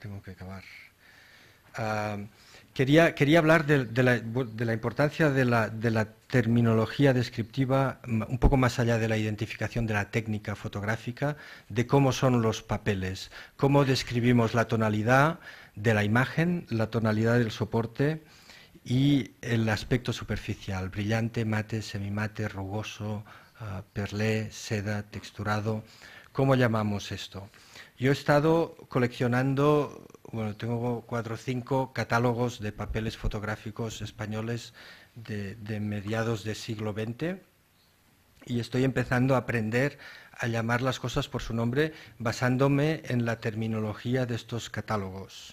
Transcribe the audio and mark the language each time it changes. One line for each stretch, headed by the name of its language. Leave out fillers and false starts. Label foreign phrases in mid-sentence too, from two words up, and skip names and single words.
Spanish: Quería hablar de la importancia de la terminología descriptiva, un poco más allá de la identificación de la técnica fotográfica, de cómo son los papeles, cómo describimos la tonalidad de la imagen, la tonalidad del soporte y el aspecto superficial, brillante, mate, semimate, rugoso, perlé, seda, texturado. ¿Cómo llamamos esto? Yo he estado coleccionando, tengo 4 o 5 catálogos de papeles fotográficos españoles de mediados del siglo XX y estoy empezando a aprender a llamar las cosas por su nombre basándome en la terminología de estos catálogos.